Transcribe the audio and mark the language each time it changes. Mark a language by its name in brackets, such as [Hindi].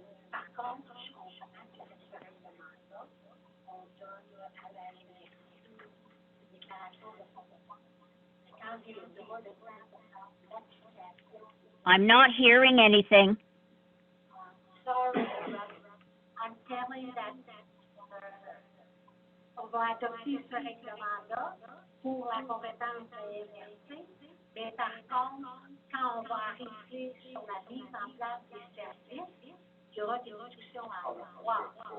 [French] Par contre, je comprends que ce règlement-là, on donne à la MRC une déclaration de compétence. Quand j'ai le droit de faire l'application. [English] I'm not hearing anything. Sorry, I'm telling that [French] on va adopter ce règlement-là pour la compétence de la MRC, mais par contre, quand on va arriver sur la mise en place des services, il y aura des discussions à avoir.